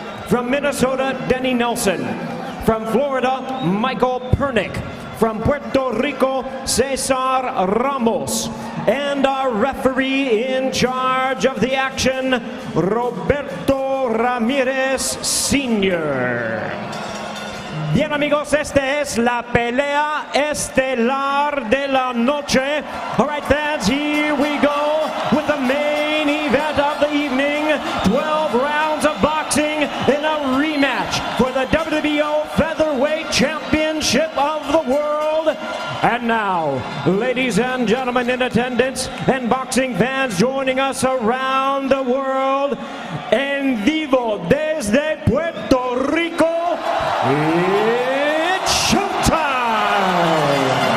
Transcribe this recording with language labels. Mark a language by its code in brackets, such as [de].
[en] From Minnesota, Denny Nelson. From Florida, Michael Pernick. From Puerto Rico, Cesar Ramos. And our referee in charge of the action, Roberto Ramírez Sr. [es] Bien amigos, esta es la pelea estelar de la noche. [en] All right, fans, here we go with the main event of the evening. 12 rounds of boxing in a rematch for the WBO Featherweight Championship of the World. And now, ladies and gentlemen in attendance and boxing fans joining us around the world, [es] en vivo desde Puerto Rico, [en] it's showtime!